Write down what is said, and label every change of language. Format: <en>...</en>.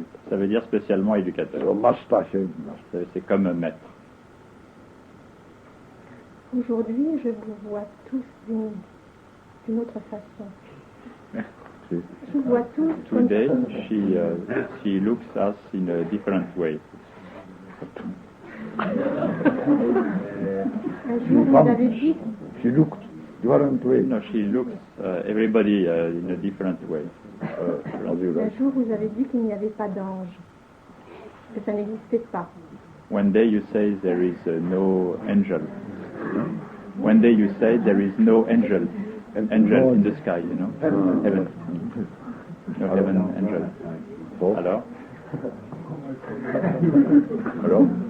<fr>Ça veut dire spécialement éducateur.</fr> <en>So master.</en> <fr>C'est comme maître. Aujourd'hui, je vous vois tous d'une autre façon. Je vous vois tous comme</fr> <en>Today, she looks us in a different way.</en> <fr>un jour, vous avez dit,</fr> <en>She looked different way. No, she looks everybody in a different way.</en> <fr>un jour, vous avez dit qu'il n'y avait pas d'ange, que ça n'existait pas.</fr> <en>One day you say there is no angel. One day you say there is no angel. Angel in the sky, you know. Heaven. No heaven angel.</en> <fr>Alors? Alors?</fr>